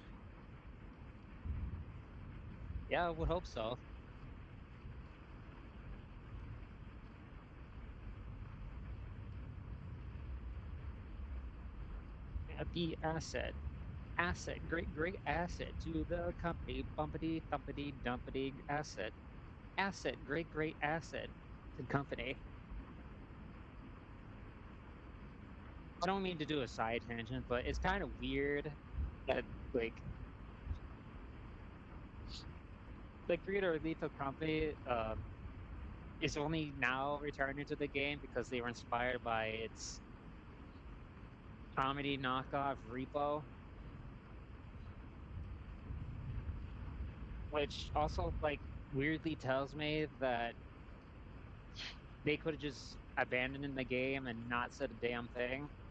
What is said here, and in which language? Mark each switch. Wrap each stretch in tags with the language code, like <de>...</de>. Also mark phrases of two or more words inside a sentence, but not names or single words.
<en>Yeah, I would hope so. The asset, great asset to the company, bumpity, thumpity, dumpity, asset, great asset to the company. I don't mean to do a side tangent, but it's kind of weird that like the creator of Lethal Company is only now returning to the game because they were inspired by its comedy knockoff Repo, which also like weirdly tells me that they could have just abandoned the game and not said a damn thing.</en>